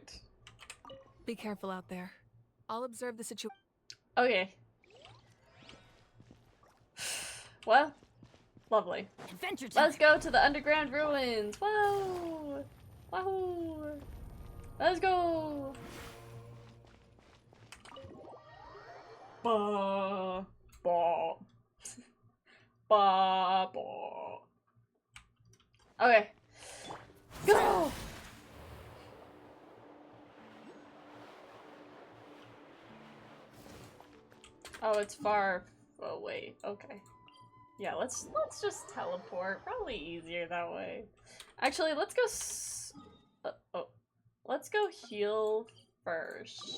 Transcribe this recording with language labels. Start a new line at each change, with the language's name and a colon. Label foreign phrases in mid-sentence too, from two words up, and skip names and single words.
English: Be careful out there. I'll observe the situation. Okay. Well, lovely. Adventure time. Let's go to the underground ruins. Whoa! Wahoo! Let's go! Ba ba ba ba. Okay. Go! Oh, it's far away. Okay. Yeah, let's just teleport. Probably easier that way. Actually, let's go let's go heal first.